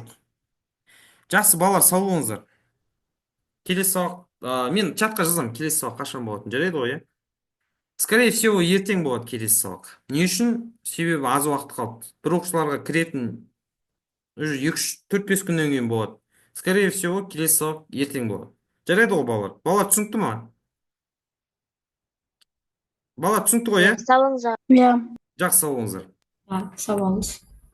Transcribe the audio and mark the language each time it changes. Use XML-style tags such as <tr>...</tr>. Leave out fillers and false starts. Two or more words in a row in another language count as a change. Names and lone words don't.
<kk>Жақсы балалар, сау болыңыздар. Келесі сабақ, мен чатқа жазамын, келесі сабақ қашан болатын, жарайды ғой,</kk> <ru>Скорее всего,</ru> <kk>ертең болады келесі сабақ. Не үшін? Себебі аз уақыт қалды. Бір оқушыларға кіретін уже 4-5 күннен кейін болады.</kk> <ru>Скорее всего,</ru> <kk>келесі сабақ ертең болады. Жарайды ғой, балалар? Балалар түсінікті ма? Балалар түсінікті ғой, Сау болыңыздар. Иә. Жақсы, сау болыңыздар. Сау болыңыз.</kk>